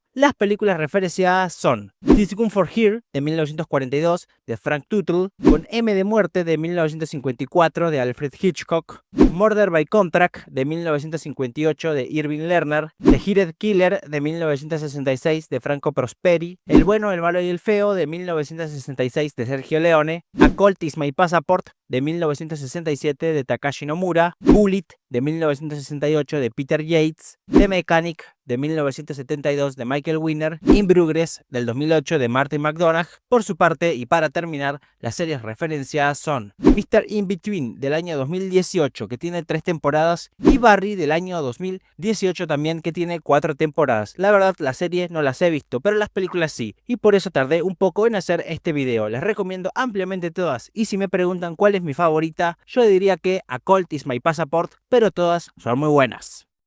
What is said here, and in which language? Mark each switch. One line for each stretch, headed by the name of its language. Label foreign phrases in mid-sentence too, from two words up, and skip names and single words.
Spanish: Las películas referenciadas son This Gun for Here de 1942 de Frank Tuttle, con M de muerte de 1954 de Alfred Hitchcock, Murder by Contract de 1958 de Irving Lerner, The Hired Killer de 1966 de Franco Prosperi, El bueno, el malo y el feo de 1966 de Sergio Leone, A Colt is My Passport de 1967 de Takashi Nomura, Bullet de 1968 de Peter Yates, The Mechanic de 1972 de Michael Winner, In Bruges del 2008 de Martin McDonagh. Por su parte, y para terminar, las series referenciadas son Mr. In-Between del año 2018, que tiene 3 temporadas, y Barry del año 2018 también, que tiene 4 temporadas. La verdad, las series no las he visto, pero las películas sí, y por eso tardé un poco en hacer este video. Les recomiendo ampliamente todas, y si me preguntan cuál es mi favorita, yo diría que A Colt is My Passport, pero todas son muy buenas.